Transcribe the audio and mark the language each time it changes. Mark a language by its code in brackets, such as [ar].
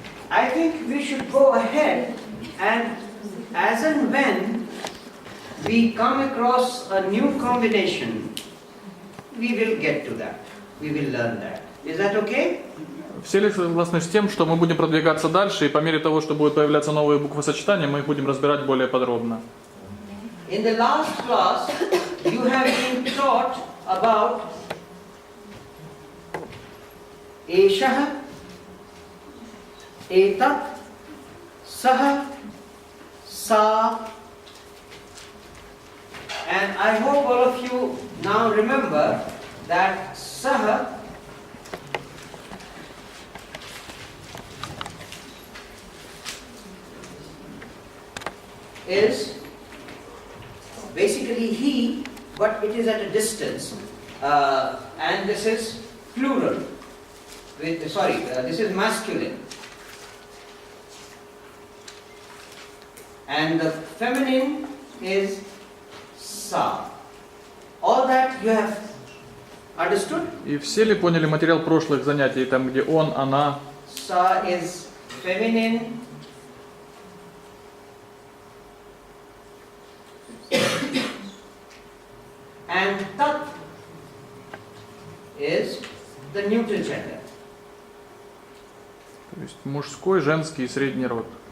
[en] I think we should go ahead and as and when we come across a new combination, we will get to that. We will learn that. Is that okay? [ru] Все ли согласны с тем, что мы будем продвигаться дальше, и по мере того, что будут появляться новые буквосочетания, мы их будем разбирать более подробно? [en] In the last class, you have been taught about Eshah, Etat, Sah, Sa, and I hope all of you now remember that Sah is basically he, but it is at a distance, and this is plural. This is masculine, and the feminine is Sa. All that you have understood? [ru] И все ли поняли материал прошлых занятий, там где он, она? [en] Sa is feminine. And Tat is the neutral gender. [ru] То есть мужской, женский и средний род.